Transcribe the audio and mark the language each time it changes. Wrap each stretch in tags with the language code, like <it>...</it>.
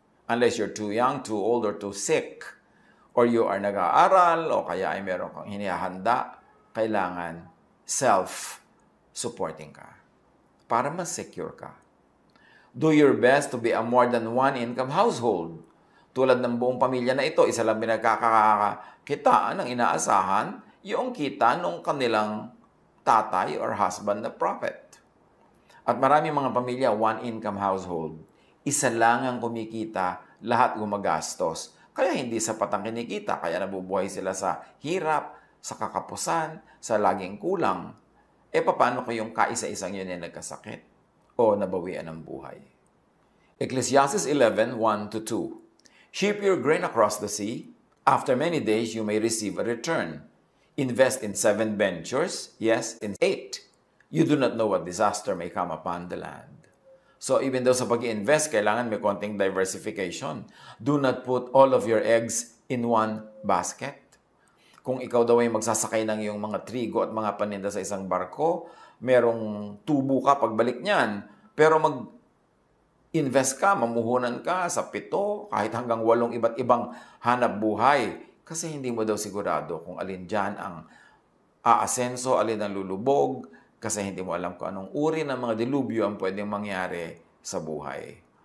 <en>Unless you're too young, too old, or too sick, or you are</en> <tl>nag-aaral, o kaya ay meron kang hinihanda, kailangan self-supporting ka para mas secure ka.</tl> <en>Do your best to be a more than one income household.</en> <tl>Tulad ng buong pamilya na ito, isa lang pinagkakakitaan ng inaasahan, yung kita ng kanilang tatay or husband na prophet. At marami mga pamilya,</tl> <en>one income household.</en> <tl>Isa lang ang kumikita, lahat gumagastos. Kaya hindi sapat ang kinikita, kaya nabubuhay sila sa hirap, sa kakapusan, sa laging kulang. Paano kayong kaisa-isang yun ay nagkasakit o nabawian ng buhay?</tl> <en>Ecclesiastes 11:1-2. Ship your grain across the sea. After many days, you may receive a return. Invest in 7 ventures, yes, in 8. You do not know what disaster may come upon the land. So even though</en> <tl>sa pag-i-invest, kailangan may konting diversification.</tl> <en>Do not put all of your eggs in one basket.</en> <tl>Kung ikaw daw ay magsasakay ng iyong mga trigo at mga paninda sa isang barko, merong tubo ka pagbalik niyan. Pero mag-invest ka, mamuhunan ka sa 7, kahit hanggang 8 iba't ibang hanap buhay. Kasi hindi mo daw sigurado kung alin dyan ang aasenso, alin ang lulubog, kasi hindi mo alam kung anong uri ng mga dilubyo ang pwedeng mangyari sa buhay.</tl>